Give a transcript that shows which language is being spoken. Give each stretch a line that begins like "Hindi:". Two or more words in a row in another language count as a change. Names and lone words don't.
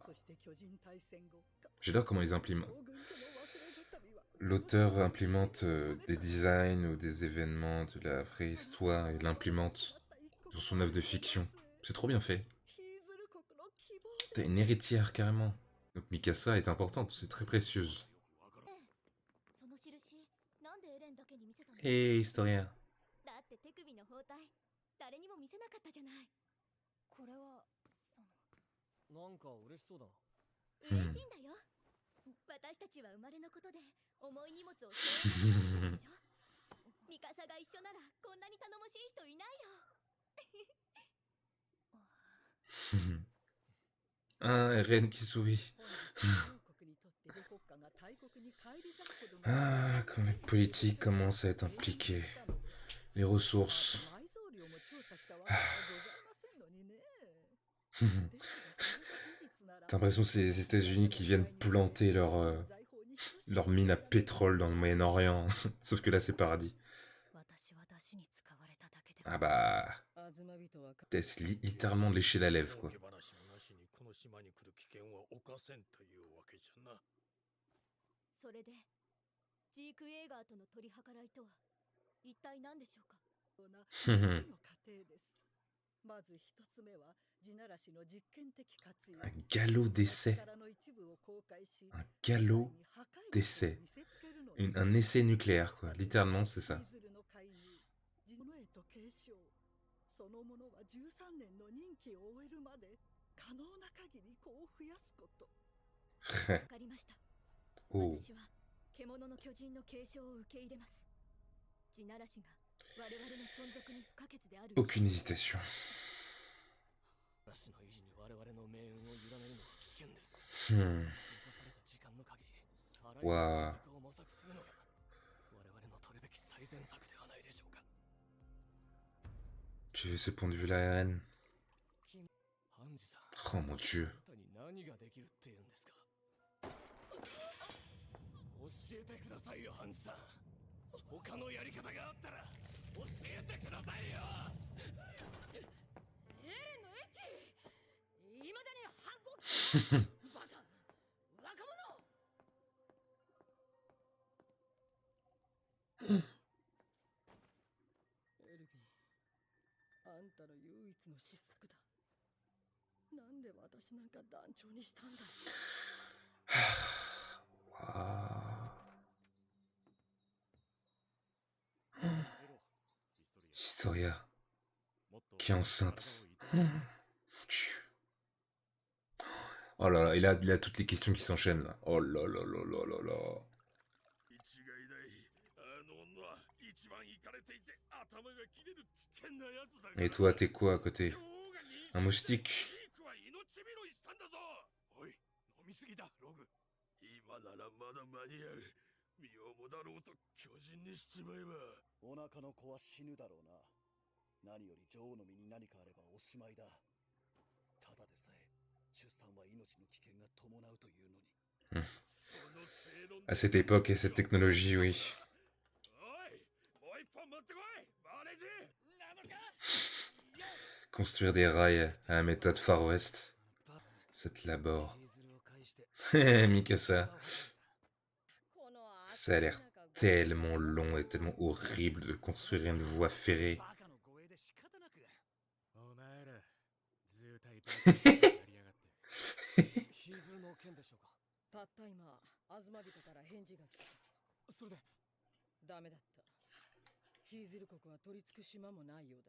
French: J'adore comment ils implémentent. L'auteur implémente des designs ou des événements de la vraie histoire et l'implémente dans son œuvre de fiction. C'est trop bien fait. T'as une héritière carrément. Donc Mikasa est importante, c'est très précieuse. Et historien.
Japanese: だって手首の包帯誰にも見せなかったじゃない。これはなんか嬉しそうだな。嬉しいんだよ。私たちは生まれのことで重い荷物を背負えないでしょ。ミカサが一緒ならこんなに頼もしい人いないよ。
French: Ah, Ren qui sourit. Ah, quand les politiques commencent à être impliqués. Les ressources. T'as l'impression que c'est les États-Unis qui viennent planter leur mine à pétrole dans le Moyen-Orient. Sauf que là, c'est paradis. Ah bah... C'est littéralement lécher la lèvre, quoi.
Japanese: それでジーク・エーガーとの取り計らいとは一体何でしょうか。まず一つ目は地ならしの実験的活用。
French: Un galop d'essai.
Japanese: 力の一部を公開し、
French: Un galop d'essai. Un essai nucléaire, quoi. Littéralement, c'est ça.
Japanese: そのものは13年の任期を終えるまで可能な限り子を増やすこと。わかりました。 Oh. 私は獣の巨人の継承を受け入れます。地ならしが我々の存続に不可欠である。
French: Aucune hésitation.
Japanese: 地ならしの維持に我々の命運を委ねるのは危険です。 Hmm. 残された時間の限り、あらゆる
French: Waouh.
Japanese: 選択を模索するのが我々の取るべき最善策ではないでしょうか。
French: J'ai vu ce point de vue là, Eren.
Japanese: ハンジさん、
French: Oh mon dieu.
Japanese: あなたに何ができるって言うんですか。教えてくださいよ、ハンジさん。他のやり方があったら教えてくださいよ。エレンのエッチ、いまだに反抗期。バカ、若者。エルヴィン、あんたの唯一の失策だ。なんで私なんか団長にしたんだ。
French: Waouh. Historia. Qui est enceinte. Mon dieu. Oh là là, il a toutes les questions qui s'enchaînent là. Oh là là là là là là. Et toi, t'es quoi à côté? Un moustique?
Japanese: おい、飲みすぎだ、ログ。今ならまだ間に合う。身をもだろうと巨人にしちまえば。お腹の子は死ぬだろうな。何より女王の身に何かあればおしまいだ。ただでさえ出産は命の危険が伴うというのに。
French: À cette époque et cette technologie, oui. Construire des rails à la méthode Far West. Cette labor. Mikasa. Ça a l'air tellement long et tellement horrible de construire une voie ferrée.
Japanese: お前ら、ずーたいやりやがって。ヒーズルの件でしょうか。たった今、アズマ人から返事が来た。それでダメだった。ヒーズル国は取り付く島もないようだ。